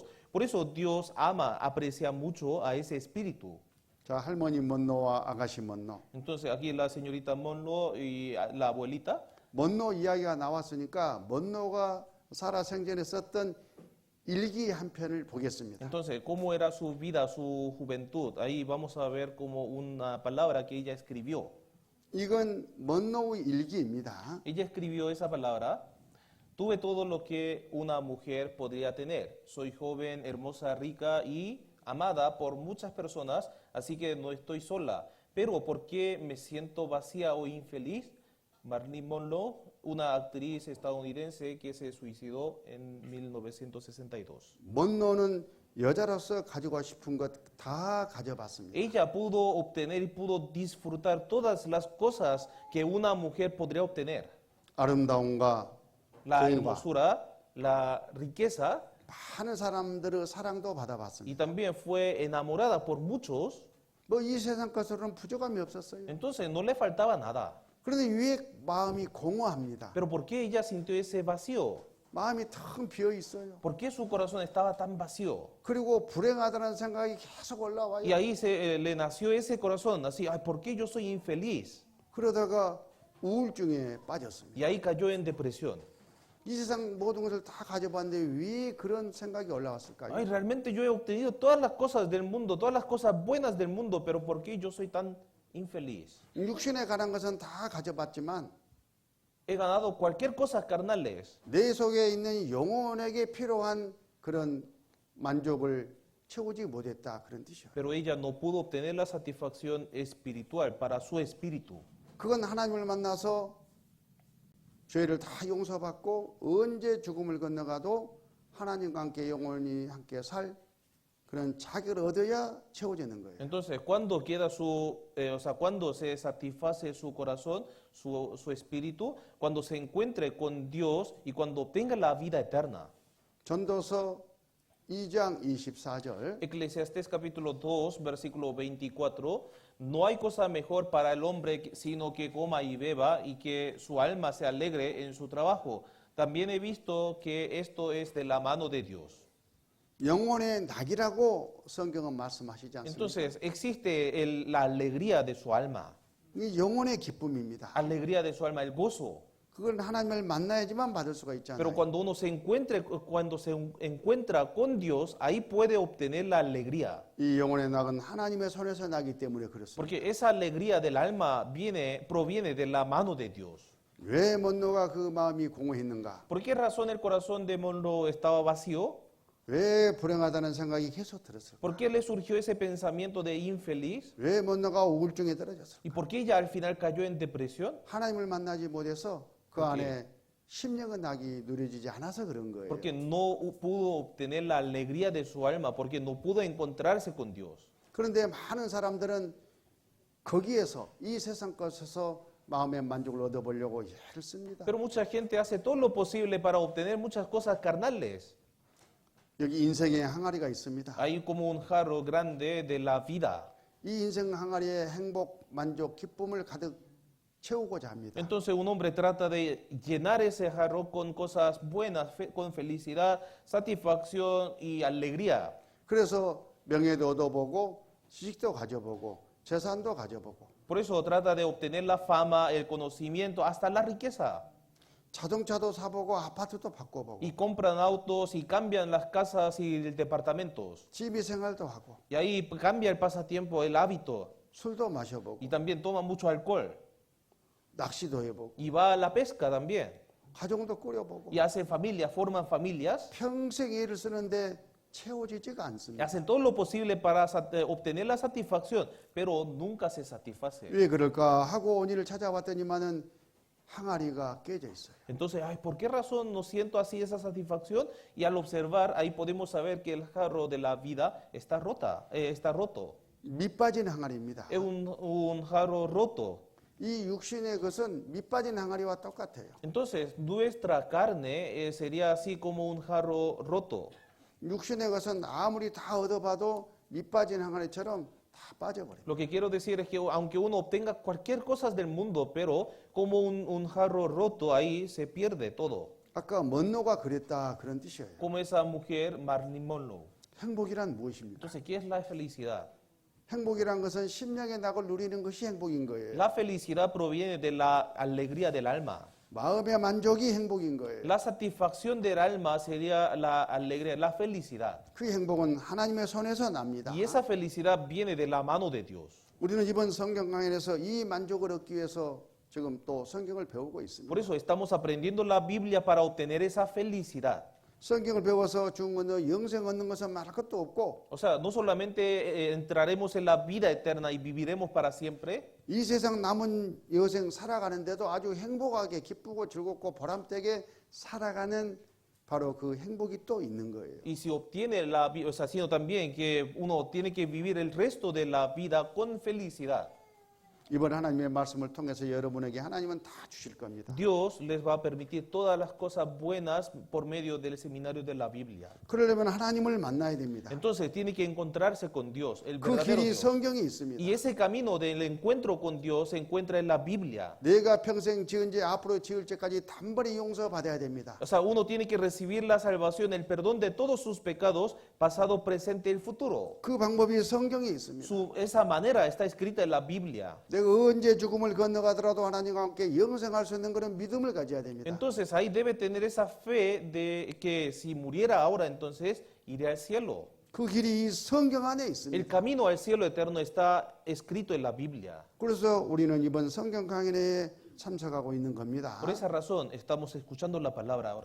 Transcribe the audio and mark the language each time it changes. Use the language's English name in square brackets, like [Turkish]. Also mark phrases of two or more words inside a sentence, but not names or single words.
[Spanish] Por eso Dios ama, aprecia mucho a ese espíritu. [Korean] 자, 할머니 먼로와 아가씨 먼로. [Spanish] Entonces aquí la señorita Monroe y la abuelita. [Korean] 먼로 이야기가 나왔으니까 먼로가 살아 생전에 썼던 일기 한 편을 보겠습니다. [Spanish] Entonces, ¿cómo era su vida, su juventud? Ahí vamos a ver como una palabra que ella escribió. [Korean] 이건 먼노의 일기입니다. [Spanish] Ella escribió esa palabra. Tuve todo lo que una mujer podría tener. Soy joven, hermosa, rica y amada por muchas personas, así que no estoy sola. Pero ¿por qué me siento vacía o infeliz? Marilyn Monroe, una actriz estadounidense que se suicidó en 1962. [Korean] 먼노는 여자로서 가지고 싶은 것 다 가져봤습니다. [Spanish] Ella pudo obtener y pudo disfrutar todas las cosas que una mujer podría obtener. [Korean] 아름다움과 [Spanish] La [Korean] 공과 [Spanish] hermosura, la riqueza, [Korean] 많은 사람들의 사랑도 [Spanish] y [Korean] 받아봤습니다. [Spanish] también fue enamorada por muchos. [Korean] 뭐 이 세상 것으로는 부족함이 없었어요. [Spanish] Entonces no le faltaba nada. [Korean] 그런데 왜 마음이 공허합니다. [Spanish] Pero ¿por qué ella sintió ese vacío? [Korean] 마음이 텅 비어 있어요. [Spanish] ¿Por qué su corazón estaba tan vacío? [Korean] 그리고 불행하다는 생각이 계속 올라와요. [Spanish] Y ahí le nació ese corazón, así, ay, ¿por qué yo soy infeliz? [Korean] 그러다가 우울증에 빠졌습니다. [Spanish] Y ahí cayó en depresión. [Korean] 이 세상 모든 것을 다 가져봤는데 왜 그런 생각이 올라왔을까요? [Spanish] Ay, realmente yo he obtenido todas las cosas del mundo, todas las cosas buenas del mundo, pero ¿por qué yo soy tan infeliz? [Korean] 육신에 관한 것은 다 가져봤지만 [Spanish] He ganado cualquier cosa carnales, [Korean] 내 속에 있는 영혼에게 필요한 그런 만족을 채우지 못했다 그런 뜻이에요. [Spanish] pero ella no pudo obtener la satisfacción espiritual para su espíritu. [Korean] 그건 하나님을 만나서 죄를 다 용서받고 언제 죽음을 건너가도 하나님과 함께 영원히 함께 살 그런 자격을 얻어야 채워지는 거예요. [Spanish] Entonces, cuando queda cuando se satisface su corazón, su espíritu, cuando se encuentre con Dios y cuando obtenga la vida eterna. [Korean] 전도서 2장 24절 [Spanish] Eclesiastés capítulo 2, versículo 24. No hay cosa mejor para el hombre sino que coma y beba y que su alma se alegre en su trabajo. También he visto que esto es de la mano de Dios. [Korean] 영혼의 낙이라고 성경은 말씀하시지 않습니까? [Spanish] Entonces, existe la alegría de su alma, [Korean] 이 영혼의 기쁨입니다. [Spanish] alegría de su alma, el gozo. [Korean] 그걸 하나님을 만나야지만 받을 수가 있잖아요. [Spanish] Pero cuando uno se encuentra con Dios, ahí puede obtener la alegría. [Korean] 이 영혼의 낙은 하나님의 손에서 나기 때문에 그렇습니다. [Spanish] Porque esa alegría del alma proviene de la mano de Dios. [Korean] 왜 먼노가 그 마음이 공허했는가? [Spanish] ¿Por qué razón el corazón de Monroe estaba vacío? [Korean] 왜 불행하다는 생각이 계속 들었을까? [Spanish] ¿Por qué le surgió ese pensamiento de infeliz? [Korean] 왜 먼노가 우울증에 떨어졌을까? [Spanish] ¿Y por qué ella al final cayó en depresión? [Korean] 하나님을 만나지 못해서 그 안에 심령의 낙이 누려지지 않아서 그런 거예요. [Spanish] Porque no pudo obtener la alegría de su alma, porque no pudo encontrarse con Dios. [Korean] 그런데 많은 사람들은 거기에서 이 세상 것에서 마음의 만족을 얻어보려고 애를 씁니다. [Spanish] Pero mucha gente hace todo lo posible para obtener muchas cosas carnales. [Korean] 여기 인생의 항아리가 있습니다. [Spanish] Hay como un jarro grande de la vida. [Korean] 이 인생 항아리에 행복, 만족, 기쁨을 가득 채우고자 합니다. [Spanish] Entonces un hombre trata de llenar ese jarro con cosas buenas, con felicidad, satisfacción y alegría. [Korean] 그래서 명예도 얻어보고 지식도 가져보고 재산도 가져보고 [Spanish] Por eso trata de obtener la fama, el conocimiento, hasta la riqueza. [Korean] 자동차도 사보고 아파트도 바꿔보고 [Spanish] Y compran autos y cambian las casas y departamentos. [Korean] 취미 생활도 하고 [Spanish] Y ahí cambia el pasatiempo, el hábito. [Korean] 술도 마셔보고 [Spanish] Y también toma mucho alcohol. [Korean] 낚시도 해보고 [Spanish] Y va a la pesca también. [Korean] 가정도 꾸려보고 [Spanish] Y hacen familias, forman familias. [Korean] 평생 일을 쓰는데 채워지지가 [Spanish] Y [Korean] 않습니다. [Spanish] hacen todo lo posible para obtener la satisfacción, pero nunca se satisface. [Korean] 왜 그럴까 하고 원인을 찾아봤더니만은 항아리가 깨져 있어요. [Spanish] Entonces, ay, ¿por qué razón no siento así esa satisfacción? Y al observar, ahí podemos saber que el jarro de la vida está roto. [Korean] 밑빠진 항아리입니다. [Spanish] Es un jarro roto. [Korean] 이 육신의 것은 밑빠진 항아리와 똑같아요. [Spanish] Entonces, nuestra carne sería así como un jarro roto. [Korean] 육신의 것은 아무리 다 얻어봐도 밑빠진 항아리처럼 다 빠져버려요. [Spanish] Lo que quiero decir es que aunque uno obtenga cualquier cosa del mundo, pero como un jarro roto, ahí se pierde todo. [Korean] 아까 먼노가 그랬다 그런 뜻이에요. [Spanish] Como esa mujer Marilyn Monroe. [Korean] 행복이란 무엇입니까? [Spanish] Entonces, ¿qué es la felicidad? [Korean] 행복이란 것은 심령의 낙을 누리는 것이 행복인 거예요. [Spanish] La felicidad proviene de la alegría del alma. [Korean] 마음의 만족이 행복인 거예요. [Spanish] La satisfacción del alma sería la alegría, la felicidad. [Korean] 그 행복은 하나님의 손에서 납니다. [Spanish] Y esa felicidad viene de la mano de Dios. [Korean] 우리는 이번 성경 강연에서 이 만족을 얻기 위해서 지금 또 성경을 배우고 있습니다. [Spanish] Por eso estamos aprendiendo la Biblia para obtener esa felicidad. [Korean] 성경을 배워서 죽은 건 영생 얻는 것은 말할 것도 없고 [Spanish] O sea, no solamente entraremos en la vida eterna y viviremos para siempre, [Korean] 이 세상 남은 여생 살아가는데도 아주 행복하게 기쁘고 즐겁고 보람되게 살아가는 바로 그 행복이 또 있는 거예요. [Spanish] y si obtiene la vida, o sea, sino también que uno tiene que vivir el resto de la vida con felicidad. [Korean] 이번 하나님의 말씀을 통해서 여러분에게 하나님은 다 주실 겁니다. [Spanish] Dios les va a permitir todas las cosas buenas por medio del seminario de la Biblia. [Korean] 그러려면 하나님을 만나야 됩니다. [Spanish] Entonces tiene que encontrarse con Dios, el [Korean] 그 [Spanish] verdadero [Korean] 길이 [Spanish] Dios. [Korean] 성경에 있습니다. [Spanish] Y ese camino del encuentro con Dios se encuentra en la Biblia. [Korean] 내가 평생 지은 죄 앞으로 지을 죄까지 단번에 용서받아야 됩니다. [Spanish] O sea, uno tiene que recibir la salvación, el perdón de todos sus pecados, pasado, presente y futuro. [Korean] 그 방법이 성경에 있습니다. [Spanish] Esa manera está escrita en la Biblia. [Korean] 내가 언제 죽음을 건너가더라도 하나님과 함께 영생할 수 있는 그런 믿음을 가져야 됩니다. [Spanish] Entonces ahí debe tener esa fe de que si muriera ahora, entonces iré al cielo. [Korean] 그 길이 이 성경 안에 [Spanish] El [Korean] 있습니다. [Spanish] camino al cielo eterno está escrito en la Biblia. [Korean] 그래서 우리는 이번 성경 강연에 참석하고 있는 겁니다. [Spanish] Por esa razón estamos escuchando la palabra ahora.